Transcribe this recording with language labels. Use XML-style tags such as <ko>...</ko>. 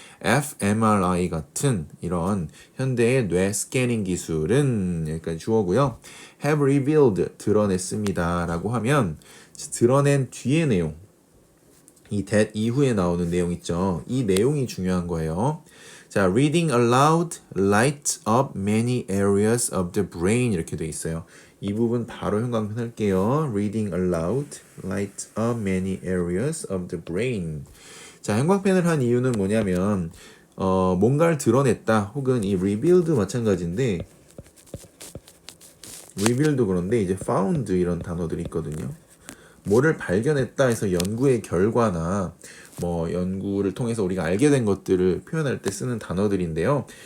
<ko>fMRI 같은 이런 현대의 뇌 스캐닝 기술은 여기까지 주어고요.</ko> <en>have revealed</en> <ko>드러냈습니다 라고 하면 드러낸 뒤의 내용 이 that 이후에 나오는 내용 있죠. 이 내용이 중요한 거예요. 자,</ko> <en>reading aloud lights up many areas of the brain</en> <ko>이렇게 돼 있어요. 이 부분 바로 형광펜 할게요.</ko> <en>reading aloud lights up many areas of the brain.</en> <ko>자, 형광펜을 한 이유는 뭐냐면 뭔가를 드러냈다 혹은 이 revealed 마찬가지인데 revealed 그런데 이제 found 이런 단어들이 있거든요. 뭐를 발견했다 해서 연구의 결과나 뭐 연구를 통해서 우리가 알게 된 것들을 표현할 때 쓰는 단어들인데요.</ko>